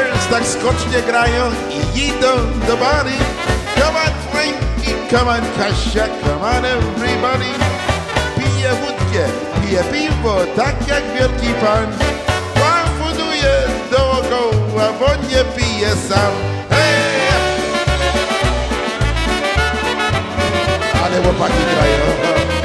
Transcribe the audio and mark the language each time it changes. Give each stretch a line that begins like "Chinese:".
Polish: Tak skocznie grają i idą do bary.
English: Come on Frankie, come on Kasia, come on everybody.
Polish: Pije wódkę, pije piwo, tak jak wielki pan. Pan funduje dookoła, bo nie pije sam. Hey! Ale chłopaki grają.